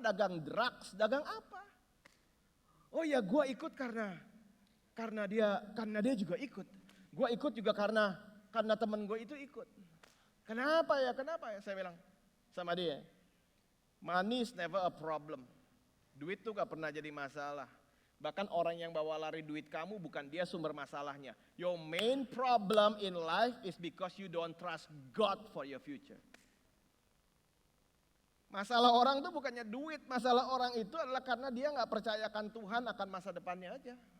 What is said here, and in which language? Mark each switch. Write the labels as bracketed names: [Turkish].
[Indonesian] Dagang drugs, dagang apa? Oh ya gue ikut karena dia juga ikut. Gue ikut juga karena teman gue itu ikut. Kenapa ya? Saya bilang sama dia, [English] money is never a problem. [Indonesian] Duit tuh gak pernah jadi masalah. Bahkan orang yang bawa lari duit kamu bukan dia sumber masalahnya. [English] Your main problem in life is because you don't trust God for your future. [Indonesian] Masalah orang itu bukannya duit, masalah orang itu adalah karena dia gak percayakan Tuhan akan masa depannya aja.